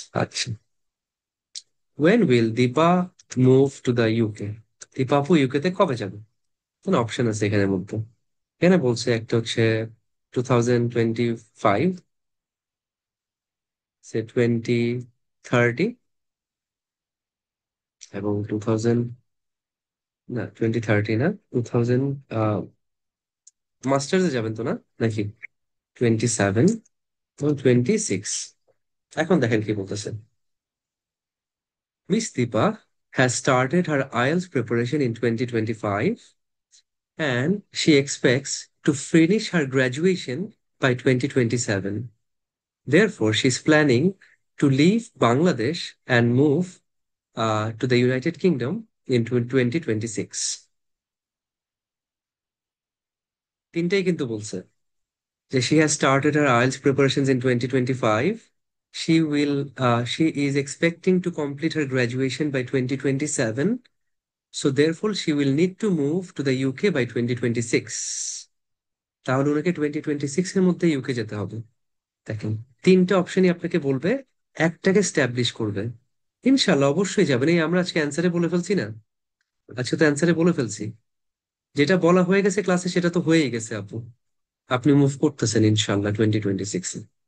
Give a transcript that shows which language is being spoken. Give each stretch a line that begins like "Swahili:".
Bangla: আচ্ছা,
English: when will Deepa move to the UK?
Bangla: Dipa আপু UK তে কবে যাবে? কোন অপশন আছে এখানের মধ্যে? এখানে বলছে একটা হচ্ছে 2025, সে 2030, এবং 2000, না 2030 না, 2000 মাস্টার্সে যাবেন তো না, নাকি 27 এবং 26। এখন দেখেন কি বলতেছেন।
English: Miss Deepa has started her IELTS preparation in 2025, and she expects to finish her graduation by 2027. Therefore, she's planning to leave Bangladesh and move to the United Kingdom in 2026.
Bangla: তিনটাই কিন্তু বলছে যে
English: she has started her IELTS preparations in 2025. She is expecting to complete her graduation by 2027. So therefore, she will need to move to the UK by 2026.
Bangla: তাহলে ওনাকে 2026 এর মধ্যে UK যেতে হবে। দেখেন, তিনটা অপশনই আপনাকে বলবে একটাকে স্ট্যাবলিশ করবে। ইনশাল্লাহ অবশ্যই যাবেন। এই আমরা আজকে অ্যান্সারে বলে ফেলছি না, আজকে তো অ্যান্সারে বলে ফেলছি। যেটা বলা হয়ে গেছে ক্লাসে সেটা তো হয়েই গেছে আপু। আপনি মুভ করতেছেন ইনশাল্লাহ 2026-এ।